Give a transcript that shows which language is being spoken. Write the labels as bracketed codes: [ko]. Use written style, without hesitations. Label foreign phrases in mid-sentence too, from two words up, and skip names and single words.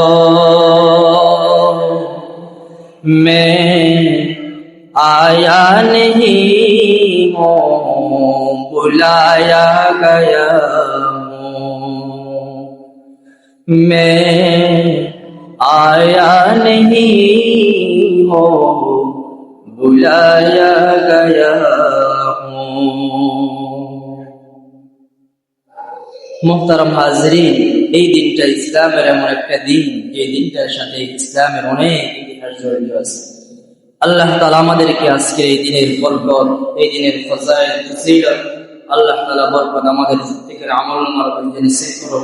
[ur] میں آیا نہیں ہوں بلایا گیا ہوں، میں آیا نہیں ہوں بلایا گیا ہوں۔ [bn] মুহতারাম হাজরিন, এই দিনটা ইসলামের এমন একটা দিন যে দিনটার সাথে ইসলামের অনেক ইতিহাস জড়িত আছে। আল্লাহ তাআলা আমাদেরকে আজকে এই দিনের বরকত, এই দিনের ফজাইল ফজিলত আল্লাহ তাআলা বরকত আমাদের জিন্দেগির আমল নসিব করুন।